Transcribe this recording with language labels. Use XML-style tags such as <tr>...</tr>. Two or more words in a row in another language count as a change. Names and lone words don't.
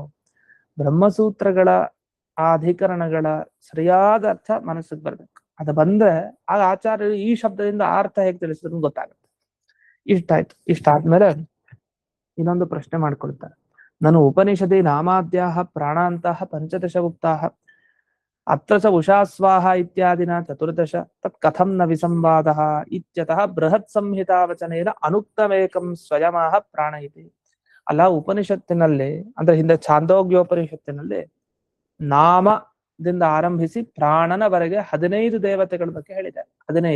<kn>ಬ್ರಹ್ಮಸೂತ್ರಗಳ ಆ ಅಧಿಕರಣಗಳ ಸರಿಯಾದ ಅರ್ಥ ಮನಸ್ಸಿಗೆ ಬರ್ಬೇಕು. ಅದು ಬಂದ್ರೆ ಆಗ ಆಚಾರ್ಯರು ಈ ಶಬ್ದದಿಂದ ಆ ಅರ್ಥ ಹೇಗೆ ತಿಳಿಸಿದ್ರು ಗೊತ್ತಾಗುತ್ತೆ. ಇಷ್ಟಾಯ್ತು. ಇಷ್ಟಾದ್ಮೇಲೆ ಇನ್ನೊಂದು ಪ್ರಶ್ನೆ ಮಾಡ್ಕೊಳ್ತಾರೆ.</kn> <sa>ನಾನು ಉಪನಿಷದಿ ನಾಮಾದ್ಯಾಹ ಪ್ರಾಣಾಂತಹ ಪಂಚದಶ ಉಕ್ತಾಹ ಅತ್ರ ಚ ಉಷಾಸ್ವಾಹ ಇತ್ಯಾದಿನ ಚತುರ್ದಶ ತತ್ ಕಥಂ ನ ವಿಸಂವಾದಃ ಇತ್ಯತಃ ಬೃಹತ್ ಸಂಹಿತಾ ವಚನೇನ ಅನುಕ್ತಮೇಕಂ ಸ್ವಯಮಾಹ ಪ್ರಾಣ ಇತಿ.</sa> <kn>ಅಲ್ಲ, ಉಪನಿಷತ್ತಿನಲ್ಲಿ ಅಂದ್ರೆ ಹಿಂದೆ ಛಾಂದೋಗ್ಯೋಪನಿಷತ್ತಿನಲ್ಲಿ ನಾಮದಿಂದ ಆರಂಭಿಸಿ ಪ್ರಾಣನವರೆಗೆ 15 ದೇವತೆಗಳ ಬಗ್ಗೆ ಹೇಳಿದ್ದಾರೆ. 15.</kn>